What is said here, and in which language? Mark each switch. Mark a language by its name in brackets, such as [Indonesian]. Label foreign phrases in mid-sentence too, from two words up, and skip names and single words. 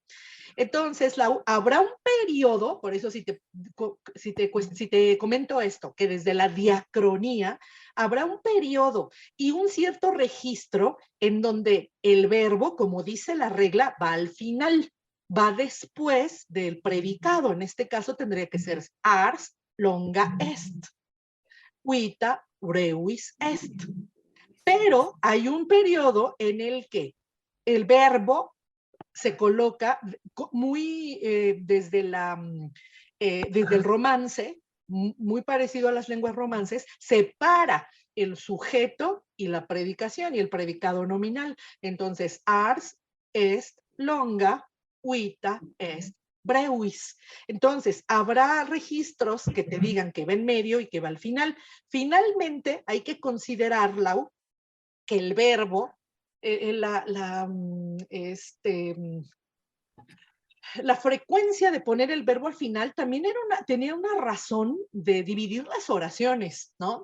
[Spanish] Entonces, habrá un periodo, por eso si te comento esto, que desde la diacronía habrá un periodo y un cierto registro en donde el verbo, como dice la regla, va al final, va después del predicado. En este caso tendría que ser [Latin] ars longa est, vita brevis est. [Spanish] Pero hay un periodo en el que el verbo se coloca muy desde el romance, muy parecido a las lenguas romances, separa el sujeto y la predicación y el predicado nominal. Entonces, [Latin] ars est longa, vita est brevis. [Spanish] Entonces, habrá registros que te digan que va en medio y que va al final. Finalmente, hay que considerar, Lau, que el verbo, la frecuencia de poner el verbo al final también tenía una razón de dividir las oraciones, ¿no?